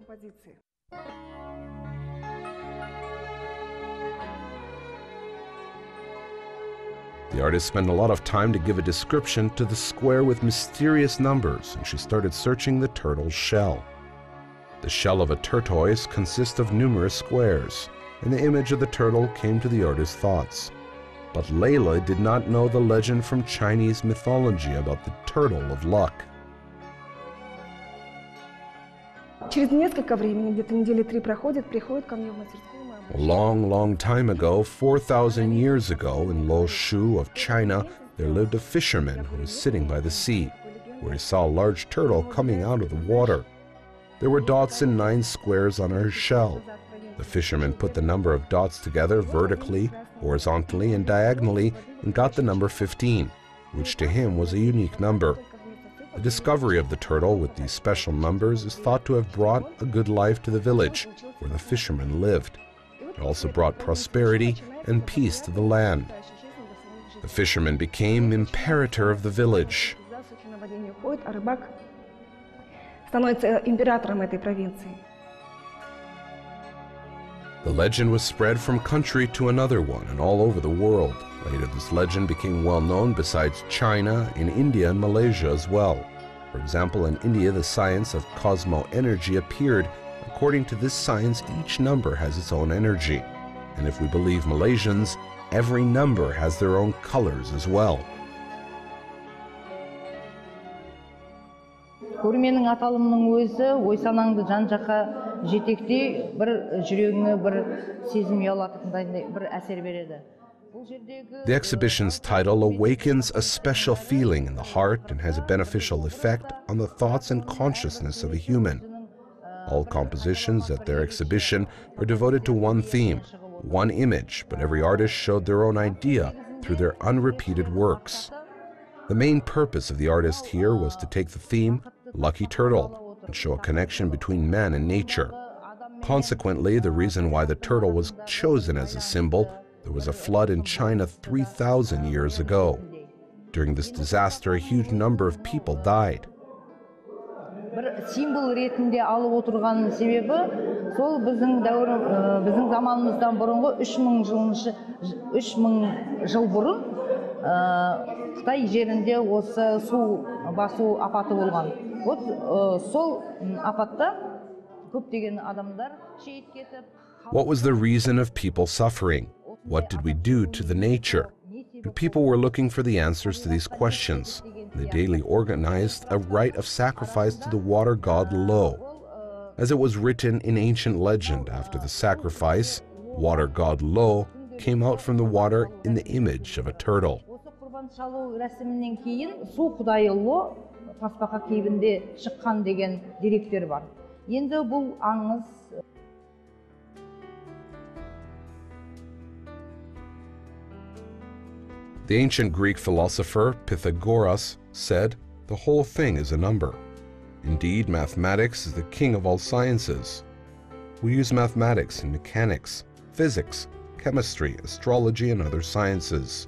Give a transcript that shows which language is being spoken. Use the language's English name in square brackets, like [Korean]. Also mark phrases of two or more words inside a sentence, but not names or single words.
[English] The artist spent a lot of time to give a description to the square with mysterious numbers, and she started searching the turtle's shell. The shell of a tortoise consists of numerous squares, and the image of the turtle came to the artist's thoughts. But Leila did not know the legend from Chinese mythology about the turtle of luck. [Russian] через несколько времени, где-то недели 3 проходит, приходит ко мне в мастерскую. [English] A long time ago, 4,000 years ago, in Loshu of China, there lived a fisherman who was sitting by the sea, where he saw a large turtle coming out of the water. There were dots in 9 squares on her shell. The fisherman put the number of dots together vertically, horizontally, and diagonally and got the number 15, which to him was a unique number. The discovery of the turtle with these special numbers is thought to have brought a good life to the village where the fisherman lived. It also brought prosperity and peace to the land. The fisherman became imperator of the village. [Russian] Становится императором этой провинции. [English] The legend was spread from country to another one and all over the world. Later, this legend became well known besides China, in India and Malaysia as well. For example, in India, the science of cosmo-energy appeared. According to this science, each number has its own energy. And if we believe Malaysians, every number has their own colors as well. [Kazakh] Көрменің аталымының өзі ой-санаңды жан-жаққа жетектей, бір жүрегіңе бір сезім ұялататындай бір әсер береді. [English] The exhibition's title awakens a special feeling in the heart and has a beneficial effect on the thoughts and consciousness of a human. All compositions at their exhibition are devoted to one theme, one image, but every artist showed their own idea through their unrepeated works. The main purpose of the artist here was to take the theme, Lucky Turtle, and show a connection between man and nature. Consequently, the reason why the turtle was chosen as a symbol, there was a flood in China 3,000 years ago. During this disaster, a huge number of people died. [Kazakh] Бір символ ретінде алып отырған себебі, сол біздің заманымыздан бұрынғы 3000 жыл бұрын Қытай жерінде осы су басу апаты болған. Сол апатта көптеген адамдар шейіт кетіп. [English] What was the reason of people suffering? What did we do to the nature? And people were looking for the answers to these questions. They daily organized a rite of sacrifice to the water god Lo. As it was written in ancient legend, after the sacrifice, water god Lo came out from the water in the image of a turtle. [Kazakh] Шалу рәсімінен кейін су құдайы Ло тасбақа кейбінде шыққан деген деректер бар. Енді бұл аңыз. [English] The ancient Greek philosopher Pythagoras said, "The whole thing is a number." Indeed, mathematics is the king of all sciences. We use mathematics in mechanics, physics, chemistry, astrology, and other sciences.